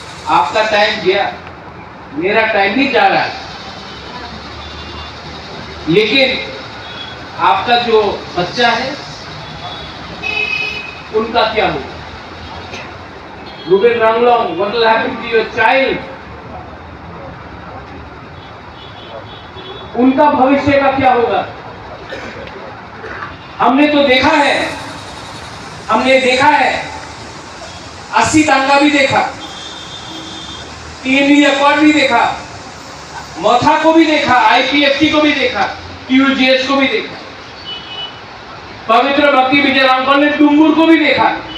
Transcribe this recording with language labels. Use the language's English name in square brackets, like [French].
[Hindi] आपका टाइम गया, मेरा टाइम भी जा रहा है, लेकिन आपका जो बच्चा है उनका क्या होगा? [English] Ruben Ranglong, what will happen to your child? [Hindi] उनका भविष्य का क्या होगा? हमने तो देखा है, हमने देखा है, 80 दंगा भी देखा, TNV अकॉर्ड भी देखा, मोथा को भी देखा, IPFT को भी देखा, TUGS को भी देखा, पवित्र भक्ति विजय रामपाल ने डुंगुर को भी देखा।